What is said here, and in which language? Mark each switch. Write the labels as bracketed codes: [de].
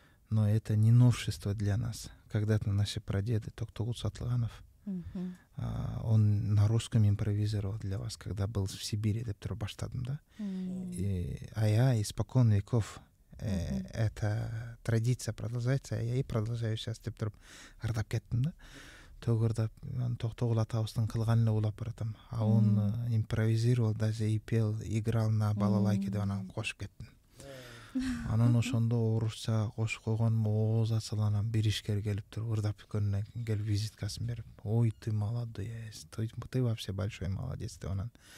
[ru] Но это не новшество для нас. Когда-то наши прадеды, Токтогул Сатылганов, он на русском импровизировал для вас, когда был в Сибири, [ky] деп туруп баштадым да. [ru] А я испокон веков, эта традиция продолжается, а я и продолжаю сейчас, [ky] деп туруп ырдап кеттим да. Төгүрдап, Токтогул атабыздын кылганын улап баратам. [ru] А он импровизировал, даже и пел, играл на балалайке [ky] деп анан кошуп кеттим. Анан ошондо орусча кошуп койгонум, ооз ачыланам, бир ишкер келип туруп ырдап көрүнө, келип визиткасын берип, [ru] ой, ты молодец, ты вообще большой молодец, [ky] деп анан.